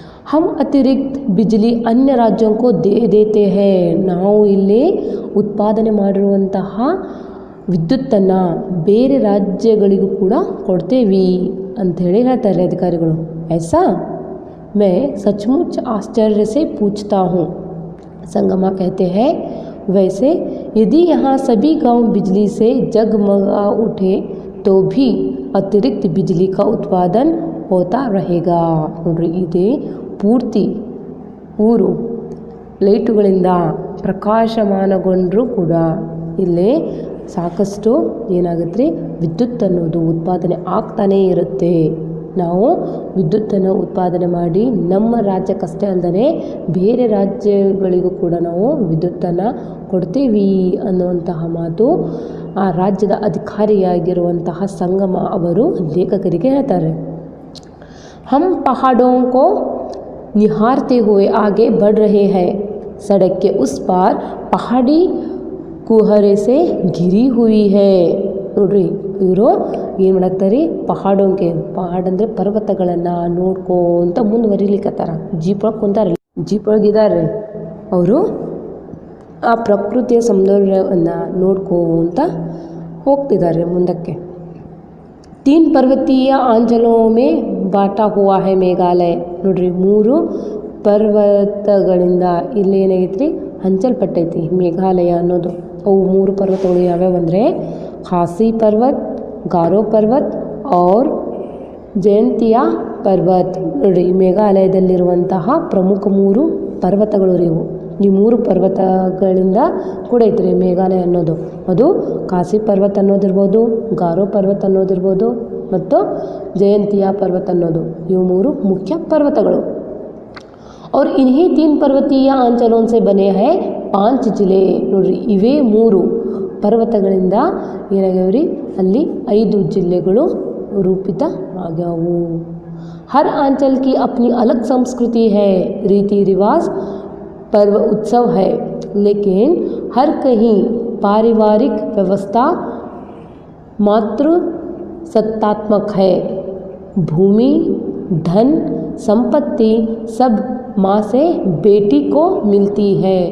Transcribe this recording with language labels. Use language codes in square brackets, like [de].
[hi] हम अतिरिक्त बिजली अन्य राज्यों को दे देते हैं. [kn] ನಾವು ಇಲ್ಲಿ ಉತ್ಪಾದನೆ ಮಾಡಿರುವಂತಹ ವಿದ್ಯುತ್ತನ್ನು ಬೇರೆ ರಾಜ್ಯಗಳಿಗೂ ಕೂಡ ಕೊಡ್ತೇವೆ ಅಂಥೇಳಿ ಹೇಳ್ತಾರೆ ಅಧಿಕಾರಿಗಳು. [hi] ऐसा मैं सचमुच आश्चर्य से पूछता हूँ. संगमा कहते हैं, वैसे यदि यहाँ सभी गांव बिजली से जगमगा उठे तो भी अतिरिक्त बिजली का उत्पादन होता रहेगा. [kn] ನೋಡ್ರಿ ಇದೆ ಪೂರ್ತಿ ಊರು ಲೈಟುಗಳಿಂದ ಪ್ರಕಾಶಮಾನಗೊಂಡರೂ ಕೂಡ ಇಲ್ಲೇ ಸಾಕಷ್ಟು ಏನಾಗುತ್ತೆ ರೀ, ವಿದ್ಯುತ್ ಅನ್ನೋದು ಉತ್ಪಾದನೆ ಆಗ್ತಾನೇ ಇರುತ್ತೆ. ನಾವು ವಿದ್ಯುತ್ತನ್ನು ಉತ್ಪಾದನೆ ಮಾಡಿ ನಮ್ಮ ರಾಜ್ಯಕ್ಕಷ್ಟೇ ಅಲ್ಲದೆ ಬೇರೆ ರಾಜ್ಯಗಳಿಗೂ ಕೂಡ ನಾವು ವಿದ್ಯುತ್ತನ್ನು ಕೊಡ್ತೀವಿ ಅನ್ನುವಂತಹ ಮಾತು ಆ ರಾಜ್ಯದ ಅಧಿಕಾರಿಯಾಗಿರುವಂತಹ ಸಂಗಮ ಅವರು ಲೇಖಕರಿಗೆ ಹೇಳ್ತಾರೆ. [hi] हम पहाड़ों को निहारते हुए आगे बढ़ रहे हैं. सड़क के उस पार पहाड़ी कुहरे से घिरी हुई है. [kn] ನೋಡ್ರಿ ಇವರು ಏನು ಮಾಡಾಕ್ತಾರೆ, ಪಹಾಡ್ ಅಂದರೆ ಪರ್ವತಗಳನ್ನು ನೋಡ್ಕೊಂತ ಮುಂದುವರಿಲಿಕ್ಕತ್ತಾರ. ಜೀಪ್ ಒಳಗೆ ಕುಂತಾರೆ, ಜೀಪ್ ಒಳಗಿದ್ದಾರೆ ಅವರು. ಆ ಪ್ರಕೃತಿಯ ಸೌಂದರ್ಯವನ್ನು ನೋಡ್ಕೊಂತ ಹೋಗ್ತಿದ್ದಾರೆ ಮುಂದಕ್ಕೆ. [hi] 3 पर्वतीय आंचलों में बाटा हुआ है ಮೇಘಾಲಯ. [kn] ನೋಡ್ರಿ 3 ಪರ್ವತಗಳಿಂದ ಇಲ್ಲಿ ಏನಾಗೈತಿ ರೀ, ಹಂಚಲ್ಪಟ್ಟೈತಿ ಮೇಘಾಲಯ ಅನ್ನೋದು. ಅವು 3 ಪರ್ವತಗಳು ಯಾವ್ಯಾವ ಅಂದರೆ ಖಾಸಿ ಪರ್ವತ್, ಗಾರೋ ಪರ್ವತ್ और ಜಯಂತಿಯಾ ಪರ್ವತ್. ನೋಡ್ರಿ ಮೇಘಾಲಯದಲ್ಲಿರುವಂತಹ ಪ್ರಮುಖ 3 ಪರ್ವತಗಳು ರೀ ಇವು. ಈ 3 ಪರ್ವತಗಳಿಂದ ಕೂಡ ಐತ್ರಿ ಮೇಘಾಲಯ ಅನ್ನೋದು. ಅದು ಖಾಸಿ ಪರ್ವತ ಅನ್ನೋದಿರ್ಬೋದು, ಗಾರೋ ಪರ್ವತ ಅನ್ನೋದಿರ್ಬೋದು ಮತ್ತು ಜಯಂತಿಯಾ ಪರ್ವತ ಅನ್ನೋದು. ಇವು 3 ಮುಖ್ಯ ಪರ್ವತಗಳು. [hi] और इन्हीं 3 पर्वतीय आंचलों से बने हैं 5 जिले. [kn] ನೋಡ್ರಿ ಇವೇ 3 ಪರ್ವತಗಳಿಂದ ಏನಾಗ್ಯಾವ್ರಿ, ಅಲ್ಲಿ 5 ಜಿಲ್ಲೆಗಳು ರೂಪಿತ ಆಗ್ಯಾವು. [hi] हर आंचल की अपनी अलग संस्कृति है, रीति रिवाज, पर्व उत्सव है, लेकिन हर कहीं पारिवारिक व्यवस्था मातृ सत्तात्मक है. भूमि, धन, संपत्ति सब माँ से बेटी को मिलती है.